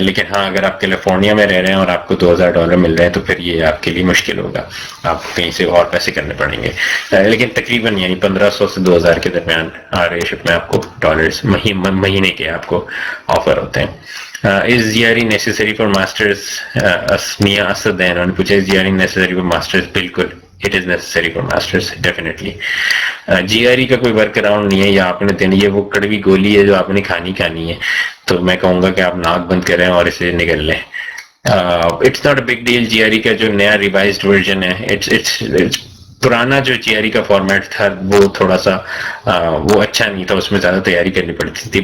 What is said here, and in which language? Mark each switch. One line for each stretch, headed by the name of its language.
Urdu: لیکن ہاں اگر آپ کیلیفورنیا میں رہ رہے ہیں اور آپ کو $2,000 مل رہے ہیں تو پھر یہ آپ کے لیے مشکل ہوگا, آپ کو کہیں سے اور پیسے کرنے پڑیں گے. لیکن تقریباً یعنی $1,500 سے $2,000 کے درمیان RA شپ میں آپ کو ڈالرز مہینے کے آپ کو آفر ہوتے ہیں.
English: Is GRE necessary for masters?
Urdu: اسمیہ Asad ہے, انہوں نے پوچھا
English: is GRE necessary for masters. بالکل it is necessary for masters definitely.
Urdu: GRE کا کوئی ورک اراؤنڈ نہیں ہے, یا آپ نے دینی ہے وہ کڑوی گولی ہے جو آپ نے کھانی ہے, تو میں کہوں گا کہ آپ ناک بند کریں اور اسے نگل لیں.
English: It's not a big deal.
Urdu: GRE کا جو نیا ریوائزڈ ورژن ہے, پرانا جو GRE کا فارمیٹ تھا وہ تھوڑا سا وہ اچھا نہیں تھا, اس میں زیادہ تیاری کرنی پڑتی تھی.